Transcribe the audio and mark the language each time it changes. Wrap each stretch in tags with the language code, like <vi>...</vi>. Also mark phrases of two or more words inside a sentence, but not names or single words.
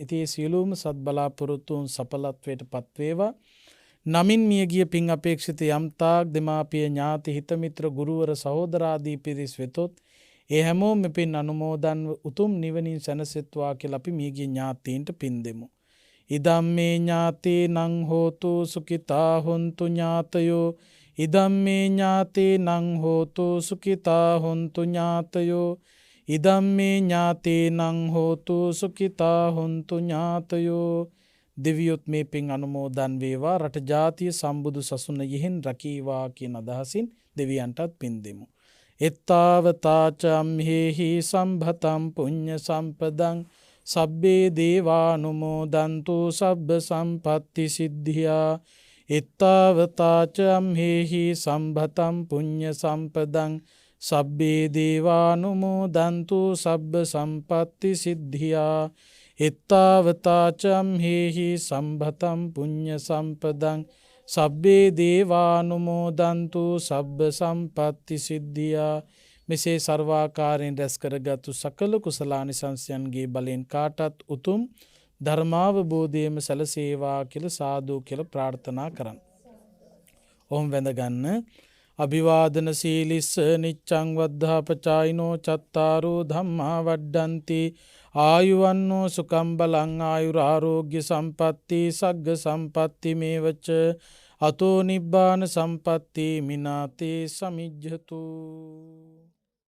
<si>ඉතින් මේ සියලුම සත් බලාපොරොත්තුන් සඵලත්වයට පත් වේවා. නමින් මියගිය පින් අපේක්ෂිත යම්තාක් දෙමාපිය, ඥාති හිත මිත්‍ර, ගුරුවර, සහෝදරාදී පිරිස් වෙතොත් ඒ හැමෝම පින් අනුමෝදන්ව උතුම් නිවනින් සැනසෙත්වා කියලා අපි මියගිය ඥාතීන්ට පින් දෙමු.</si> <pi>ඉදම්මේ ඥාතේ නං හෝතු සුඛිතා හොන්තු ඥාතයෝ. ඉදම්මේ ඥාතේ නං හෝතු සුඛිතා හොන්තු ඥාතයෝ. ඉදම්මේ ඥාතේ නං හෝතු සුඛිතා හොන්තු ඥාතයෝ.</pi> <si>දෙවියොත් මේ පින් අනුමෝදන් වේවා, රට ජාතිය සම්බුදු සසුන යෙහින් රකීවා කියන අදහසින් දෙවියන්ටත් පින් දෙමු.</si> <pi>එත්තාවතාචම්හෙහි සම්භතම් පුඤ්ඤ සම්පදං සබ්බේ දේවානුමෝදන්තු සබ්බ සම්පත්ති සිද්ධියා. එත්තාවතාචම්හෙහි සම්භතම් පුඤ්ඤ සම්පදං සබ්බේ දේවානුමෝදන්තු සබ්බ සම්පත්ති සිද්ධියා. එත්තාවතාචම්හෙහි සම්භතම් පුඤ්ඤ සම්පදං සබ්බේ දේවානුමෝදන්තු සබ්බ සම්පත්ති සිද්ධියා.</pi> <si>මෙසේ සර්වාකාරයෙන් රැස් කරගත්තු සකල කුසලානිසංසයන්ගේ බලෙන් කාටත් උතුම් ධර්මාවබෝධයම සැලසේවා කියලා සාදු කියලා ප්‍රාර්ථනා කරන්න. ඔහොම වැඳගන්න.</si> <pi>අභිවාදන සීලිස්ස නිච්ඡං වද්ධාපචායිනෝ චත්තාරෝ ධම්මා වඩ්ඩಂತಿ ආයුවන්නෝ සුඛං බලං ආයුරාෝග්‍ය සම්පatti සග්ග සම්පatti මේවච අතෝ නිබ්බාන සම්පatti මිනාතේ සමිජ්ජතු.</pi>